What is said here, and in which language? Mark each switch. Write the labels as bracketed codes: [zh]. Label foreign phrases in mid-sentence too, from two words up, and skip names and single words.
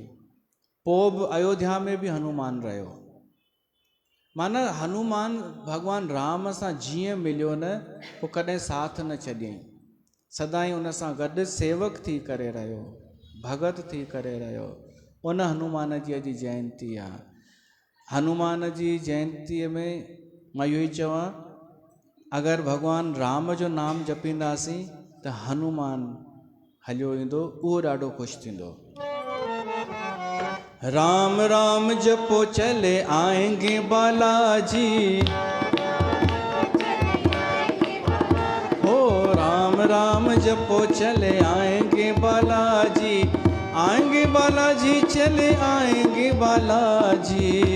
[sd] पोइ बि अयोध्या में बि हनुमान रहियो। माना हनुमान भॻवान राम सां जीअं मिलियो न, पोइ कॾहिं साथ न छॾियईं, सदाईं उन सां गॾु सेवक थी करे रहियो, भगत थी करे रहियो। उन हनुमान जी अॼु जयंती आहे। हनुमान जी जयंतीअ में मां इहो ई चवां, अगरि भॻवान राम जो नाम जपींदासीं त हनुमान हलियो ईंदो, उहो ॾाढो ख़ुशि थींदो। [hi] राम राम जपो चले आएंगे बालाजी, हो राम राम जपो चले आएंगे बालाजी, आएंगे बालाजी चले आएंगे बालाजी,